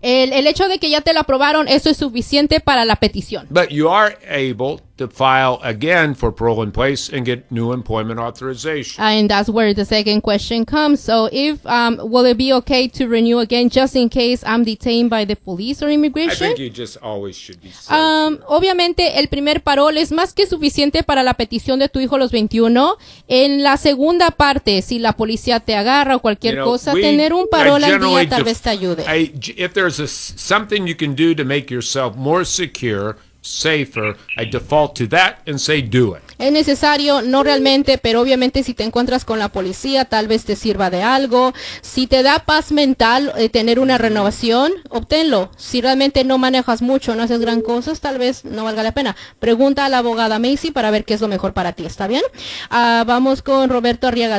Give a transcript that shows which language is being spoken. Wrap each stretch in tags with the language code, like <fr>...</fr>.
<es>El hecho de que ya te lo aprobaron, eso es suficiente para la petición.</es> <en>But you are able to file again for parole in place and get new employment authorization. And that's where the second question comes. So if, will it be okay to renew again just in case I'm detained by the police or immigration? I think you just always should be safe.</en> <es>Obviamente, el primer parol es más que suficiente para la petición de tu hijo a los 21. En la segunda parte, si la policía te agarra o cualquier cosa, tener un parol al día tal vez te ayude.</es> <en>If there's something you can do to make yourself more secure, safer, I default to that and say do it.</en> <es>Es necesario, no realmente, pero obviamente si te encuentras con la policía, tal vez te sirva de algo. Si te da paz mental tener una renovación, obténlo. Si realmente no manejas mucho, no haces gran cosa, tal vez no valga la pena. Pregunta a la abogada Macy para ver qué es lo mejor para ti, ¿está bien? Vamos con Roberto Arriaga.</es>